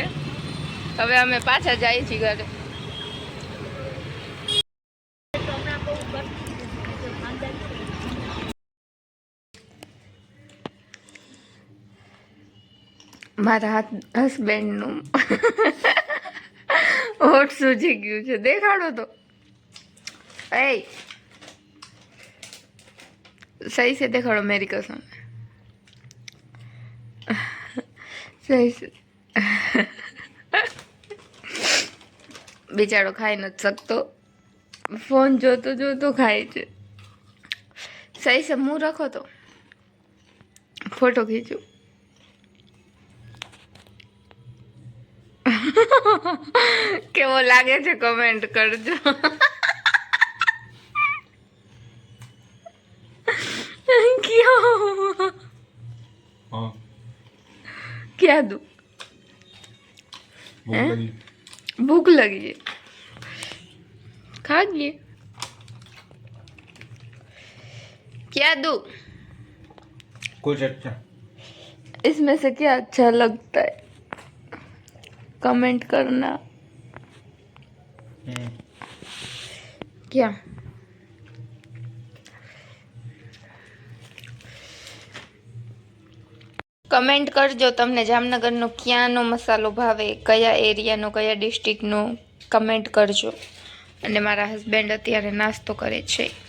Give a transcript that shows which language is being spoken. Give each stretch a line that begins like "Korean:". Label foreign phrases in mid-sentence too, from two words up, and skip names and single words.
Gujarati: હવે અમે પાછા જઈએ છીએ ઘરે. મારા હસબેન્ડનું હોઠ સૂજી ગયું છે, દેખાડો તો.
Hindi: એ સહી से देखाड़ो मेरी कसम. सही से.
Gujarati: બિચારો ખાઈ નહીં શકતો, ફોન જોતો જોતો ખાય છે.
Hindi: सही से मुंह रखो तो फोटो खींचो.
Gujarati: કેવો લાગે છે કમેન્ટ કરજો.
Hindi: क्या दूं? भूख लगी है, खा लिए. क्या दूं? कुछ अच्छा. इसमें से क्या अच्छा लगता है कमेंट करना.
Gujarati: क्या કમેન્ટ કરજો તમને જામનગરનો ક્યાંનો મસાલો ભાવે, કયા એરિયાનો, કયા ડિસ્ટ્રિક્ટનો કમેન્ટ કરજો. અને મારા હસબન્ડ અત્યારે નાસ્તો કરે છે.